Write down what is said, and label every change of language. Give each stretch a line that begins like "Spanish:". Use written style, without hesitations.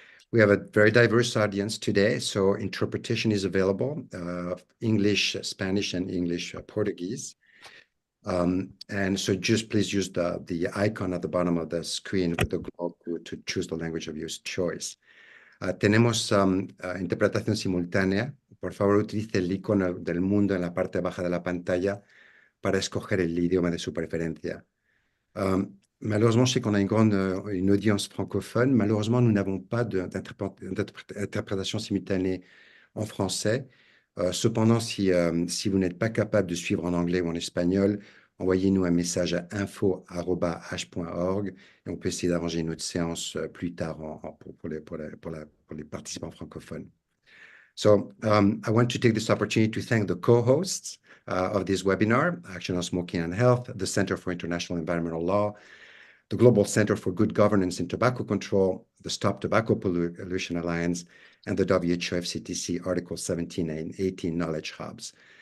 English: We have a very diverse audience today, so interpretation is available, English, Spanish, and English, Portuguese. And so just please use the icon at the bottom of the screen with the globe to choose the language of your choice.
Spanish: Tenemos interpretación simultánea. Por favor, utilice el icono del mundo en la parte baja de la pantalla para escoger el idioma de su préférence.
French: Malheureusement, je sais qu'on a une audience francophone. Malheureusement, nous n'avons pas d'interprétation simultanée en français. Cependant, si vous n'êtes pas capable de suivre en anglais ou en espagnol, envoyez-nous un message à info@h.org et on peut essayer d'arranger une autre séance plus tard pour les participants francophones.
English: So I want to take this opportunity to thank the co-hosts of this webinar, Action on Smoking and Health, the Center for International Environmental Law, the Global Center for Good Governance in Tobacco Control, the Stop Tobacco Pollution Alliance, and the WHO FCTC Article 17 and 18 Knowledge Hubs.